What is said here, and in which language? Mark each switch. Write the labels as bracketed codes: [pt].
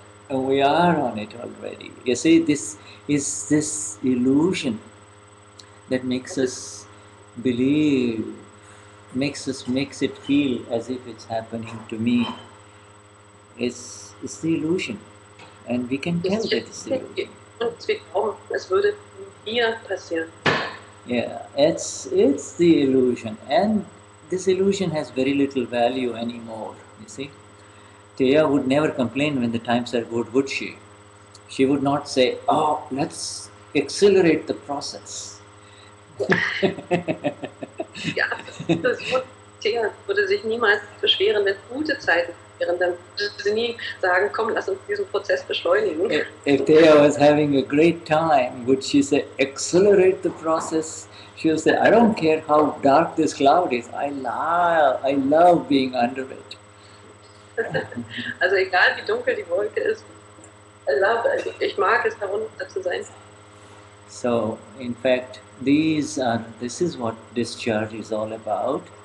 [en] We are on it already. You see, this is this illusion that makes us believe makes it feel as if it's happening to me is the illusion, and we can tell that it's illusion. [de] Und wir glauben, es würde mir passieren. [en] Yeah, it's the illusion, and this illusion has very little value anymore. You see, Teya would never complain when the times are good, would she? She would not say, "Oh, let's accelerate the process." [de] Ja, Thea würde sich niemals beschweren, wenn gute Zeiten wären. Dann würde sie nie sagen, komm, lass uns diesen Prozess beschleunigen. [en] If Thea was having a great time, would she say, accelerate the process? She would say, I don't care how dark this cloud is, I love being under it. [de] Also egal wie dunkel die Wolke ist, ich mag es, darunter zu sein. [en] So, in fact, this is what discharge is all about.